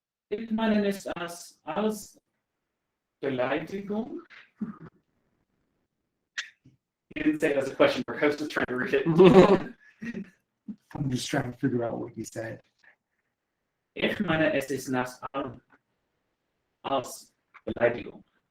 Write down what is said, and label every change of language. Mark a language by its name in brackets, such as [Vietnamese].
[German] Ich meine es als Beleidigung. [English] You didn't say it as a question mark. I was just trying to read it. I'm just trying to figure out what you said. [German] Ich meine es ist als Beleidigung.